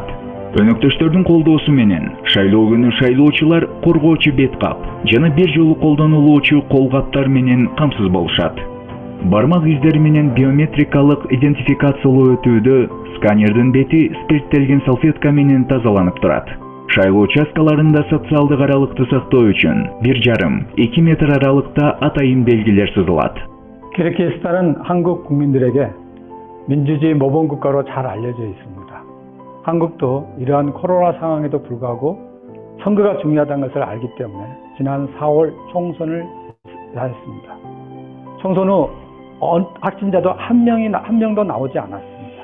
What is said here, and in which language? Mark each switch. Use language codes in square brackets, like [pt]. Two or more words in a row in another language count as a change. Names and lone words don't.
[ky] Өнөктөштөрдүн колдоосу менен шайлоо күнү шайлоочулар коргоочу бет кап жана бир жолу колдонулуучу кол каптар менен камсыз болушат. Бармак издери менен биометрикалык идентификациялоо өтүүдө сканердин бети спирттелген салфетка менен тазаланып турат. Шайлоо участкаларында социалдык аралыкты сактоо үчүн 1,5-2 метр аралыкта атайын белгилер сызылат. [ko] 키르기스탄은 한국 국민들에게 민주주의 모범 국가로 잘 알려져 있습니다. 한국도 이러한 코로나 상황에도 불구하고 선거가 중요하다는 것을 알기 때문에 지난 4월 총선을 했습니다. 총선 후 확진자도 한 명도 나오지 않았습니다.